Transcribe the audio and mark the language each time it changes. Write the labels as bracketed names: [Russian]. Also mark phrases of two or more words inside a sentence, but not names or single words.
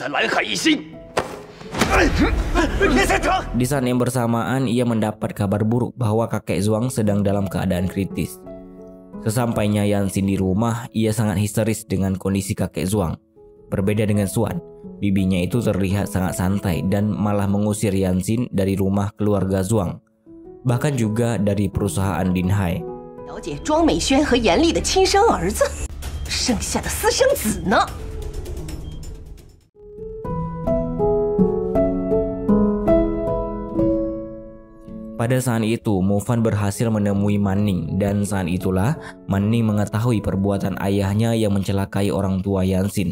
[Indonesian] Di saat yang bersamaan, ia mendapat kabar buruk bahwa kakek Zhuang sedang dalam keadaan kritis. Sesampainya Yansin di rumah, ia sangat histeris dengan kondisi kakek Zhuang. Berbeda dengan Xuan, bibinya itu terlihat sangat santai dan malah mengusir Yansin dari rumah keluarga Zhuang, bahkan juga dari perusahaan Dinhai. [Chinese] 了解庄美轩和严厉的亲生儿子，剩下的私生子呢？ [Indonesian] Pada saat itu, Mufan berhasil menemui Manning dan saat itulah Manning mengetahui perbuatan ayahnya yang mencelakai orang tua Yansin.